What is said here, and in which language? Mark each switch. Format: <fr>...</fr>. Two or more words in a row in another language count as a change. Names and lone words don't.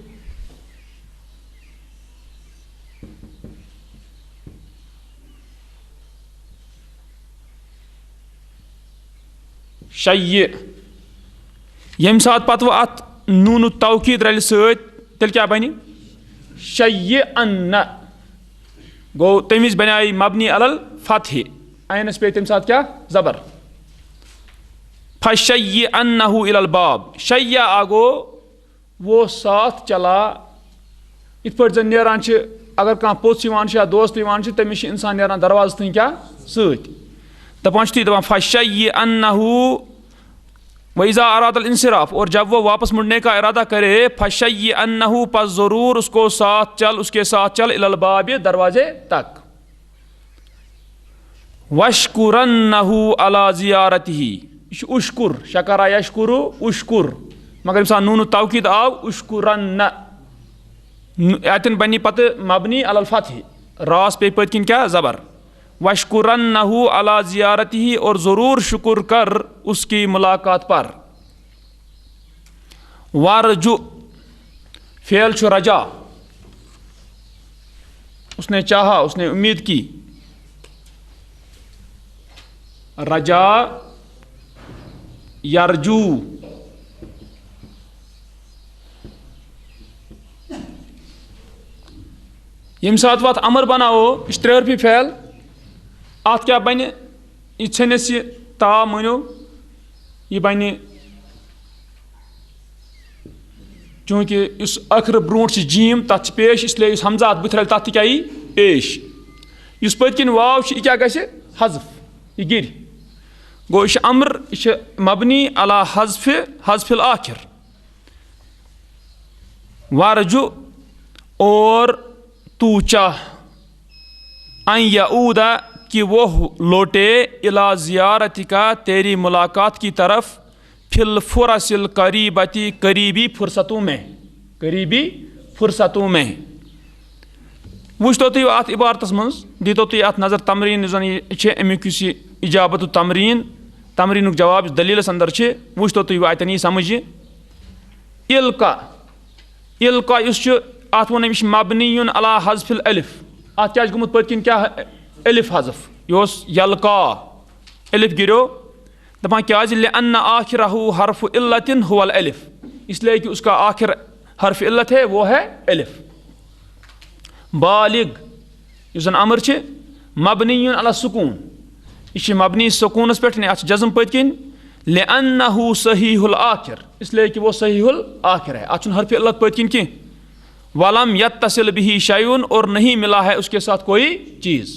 <ks>شیٚیہِ ییٚمہِ ساتہٕ پتہٕ وۄنۍ اتھ نوٗنہٕ توقیٖد رلہِ سۭتۍ تیٚلہِ کیٛاہ بنہِ شیٚیِئن گوٚو تمہِ وِزِ بنیٛاے</ks> <ar>مبنی علی الفتحِ</ar> <ks>عینس پیٚیہِ تمہِ ساتہٕ کیٛاہ زبر</ks> <ar>فَشَيِّئَنَّهُ إِلَى الْبَابِ شَيَّأَ</ar> <ks>گوٚو</ks> <ur>وہ ساتھ چلا</ur> <ks>یِتھ پٲٹھۍ زن نیران چھِ اگر کانٛہہ پوٚژھ یِوان چھُ یا دوست یِوان چھُ تٔمِس چھُ انسان نیران دروازٕ تھٕنۍ کیٛاہ سۭتۍ دپان چھِ تُہۍ دپان</ks> <ar>فَشَيِّئَنَّهُ وَإِذَا أَرَادَ الْإِنصِرَاف</ar> <ur>اور جب وہ واپس مڑنے کا ارادہ کرے</ur> <ks>فَشَيِّئَنَّهُ</ks> <ur>پس ضرور اس کو ساتھ چل</ur> <ks>اس کے ساتھ چل</ks> <ar>إِلَى الْبَابِ</ar> <ur>دروازے تک</ur> <ar>وَاشْكُرَنَّهُ عَلَى زِيَارَتِهِ</ar> <ks>یہ چھُ</ks> <ar>اُشکُر شکرا یشکُر اُشکُر</ar> <ks>مگر ییٚمہِ ساتہٕ نوٗنہٕ توقیٖد آو اُشکُرَنَّ اتٮ۪ن بنہِ پتہٕ</ks> <ar>مبنی علی الفتحِ</ar> <ks>راس پیٚیہِ پٔتۍ کِنۍ کیٛاہ زبر</ks> <ar>وَاشْكُرَنَّهُ عَلَى زِيَارَتِهِ</ar> <ur>اور ضرور شکر کر اس کی ملاقات پر</ur> <ks>وَارجُ فعل چھُ رجا</ks> <ur>اس نے چاہا اس نے امید کی</ur> <ar>رجا یرجو</ar> <ks>ییٚمہِ ساتہٕ وۄنۍ اَمر بناوو یہِ چھُ 3 حرفی فعل اتھ کیٛاہ بنہِ یہِ ژھٕنِس یہِ تا مٲنِو یہِ بنہِ چوٗنٛکہِ یُس ٲخرٕ برونٛٹھ چھُ جیٖم تتھ چھِ پیش اس لیے یُس ہمزہ اتھ بٕتھِ رلہِ تتھ تہِ کیٛاہ یی پیش یُس پٔتۍ کِنۍ واو چھُ یہِ کیٛاہ گژھِ حذف یہِ گِرِ گوٚو یہِ چھُ امر یہِ چھُ</ks> <ar>مبنی علی حذف الآخر</ar> <ur>وَارجُ اور تو چاہ</ur> <ar>ان یعود</ar> <ur>کہ وہ لوٹے</ur> <ar>الی زیارتک</ar> <ur>تیری ملاقات کی طرف</ur> <ar>فی الفرص القریبتی</ar> <ur>قریبی فرصتوں میں</ur> <ks>وٕچھتو تُہۍ اتھ عبارتس منٛز دیٖتو تُہۍ اتھ نظر تمریٖن یُس زن یہِ چھِ امیُک یُس یہِ اجابت تمریٖنُک جواب یُس دلیٖلس انٛدر چھِ وٕچھتو تُہۍ اتٮ۪ن یی سمجھ یہِ القا یُس چھُ اتھ ووٚن أمِس چھُ</ks> <ar>مبنی علی حذف الالف</ar> <ks>اتھ کیٛاہ چھُ گوٚمُت پٔتۍ کِنۍ کیٛاہ الف حذف یہِ اوس یلقا الف گِریو دپان کیٛازِ</ks> <ar>لِأَنَّ آخِرَہُ حرف عِلَّتٍ هُوَ الالف</ar> <ur>اس لیے کہ اس کا آخر حرف علت ہے وہ ہے الف.</ur> <ks>بالغ یُس زن امر چھِ</ks> <ar>مبنی علی السکون</ar> <ks>یہ چھِ مبنی سکونس پٮ۪ٹھ یعنی اتھ چھِ جزم پٔتۍ کِنۍ</ks> <ar>لأنه صحیح الآخر</ar> <ur>اس لیے کہ وہ صحیح الآخر ہے</ur> <ks>اتھ چھُنہٕ حرف علت پٔتۍ کِنۍ کینٛہہ.</ks> <ar>ولم یتصل به شیء</ar> <ur>اور نہیں ملا ہے اس کے ساتھ کوئی چیز.</ur>